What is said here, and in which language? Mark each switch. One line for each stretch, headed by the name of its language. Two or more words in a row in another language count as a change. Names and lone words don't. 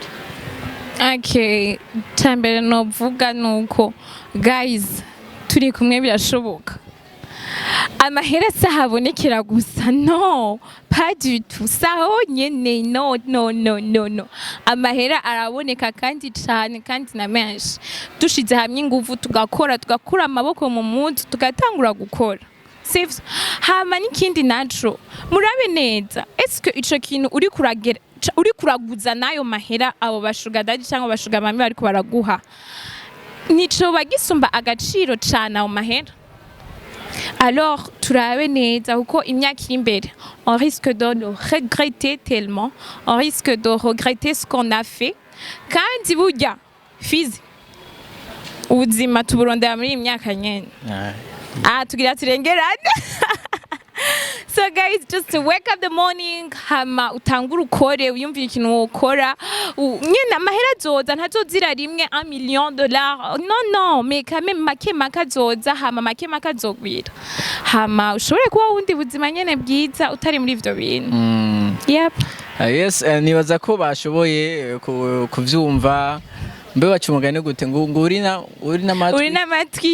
Rundi: Okay, tambere novuga nuko guys turi kumwe birashoboka. Amahera sahabonekera gusa no
French: pas du tout
Rundi: saho nyene no amahera araboneka kandi cyane kandi na menshi dushize hamwe ingufu tugakora tugakura amaboko mu muntu tugatangura gukora sivyo hama n'ikindi naco murabe neza eske ico kintu uri kuraguza nayo mahera abo bashuga daji cyangwa bashuga mami bariko baraguha nico bagisumba agaciro cyane ayo mahera.
French: Alors,
Rundi: turabe neza kuko imyaka iri imbere
French: on risque de le regretter tellement, on risque de regretter ce qu'on a fait.
Rundi: Kandi burya fizi ubuzima tuburondera muri imyaka nyene tugira turengerane.
English: So guys, just to wake up the morning
Rundi: hama utangura ukore uyumvira ikintu wokora nyene amahera azoza ntazozira rimwe $1 million
French: non mais quand même
Rundi: make azoza hama make azogwira hama ushobore kuba wundi buzima nyene bwiza utari muri ivyo bintu.
English: Yep.
Rundi: Yes, nibaza ko bashoboye kuvyumva mbe wacumugane gute ngo uri n'amatwi